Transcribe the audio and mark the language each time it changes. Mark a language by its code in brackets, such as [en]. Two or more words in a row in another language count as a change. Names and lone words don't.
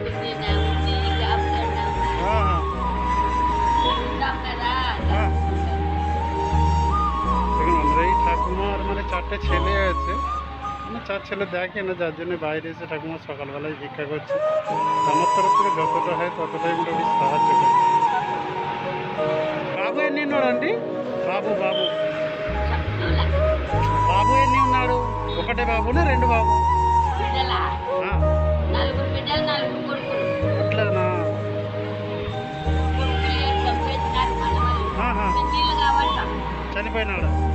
[bn] ঠাকুমার মানে 4টে ছেলে আছে, মানে 4 ছেলে দেখে না, যার জন্য বাইরে এসে ঠাকুমা সকালবেলায় ভিক্ষা করছে। আমার তরফ থেকে যতটা হয় ততটাই মোটামুটি সাহায্য করছে। [te] బాబు ఎన్ని ఉన్నాడండి? బాబు బాబు బాబు ఎన్ని ఉన్నాడు? ఒకటే బాబునా 2 బాబు? అట్లనా? చనిపోయినాడు?